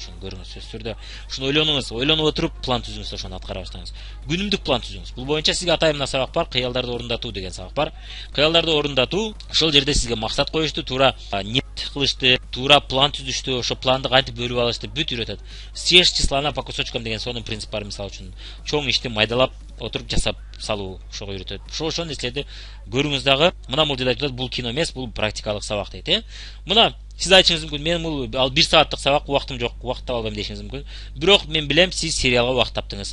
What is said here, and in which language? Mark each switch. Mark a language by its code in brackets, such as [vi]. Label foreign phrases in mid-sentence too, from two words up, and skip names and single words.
[ky] Ошону көрүңүз. Сөзсүз түрдө ушуну ойлонуңуз, ойлонуп отуруп план түзүңүз, ошону аткара баштаңыз. Күнүмдүк план түзүңүз. Бул боюнча сизге атайын сабак бар, кыялдарды орундатуу деген сабак бар. Кыялдарды орундатуу, ошол жерде сизге максат коюшту, туура ниет кылышты, туура план түзүштү, ошо планды кантип бөлүп алышты бүт үйрөтөт. [ru] Съешь числа по кусочкам [ky] деген сонун принцип бар, мисалы үчүн. Чоң ишти майдалап отуруп жасап салуу, ошого үйрөтөт. Ошол нерселерди көрүңүз дагы. Мына бул жерде айтылат, бул кино эмес, бул практикалык сабак дейт, Мына сиз айтышыңыз мүмкүн, мен бул ал 1 сааттык сабак, убактым жок, убакыт таба албайм дешиңиз мүмкүн. Бирок мен билем, сиз сериалга убакыт таптыңыз.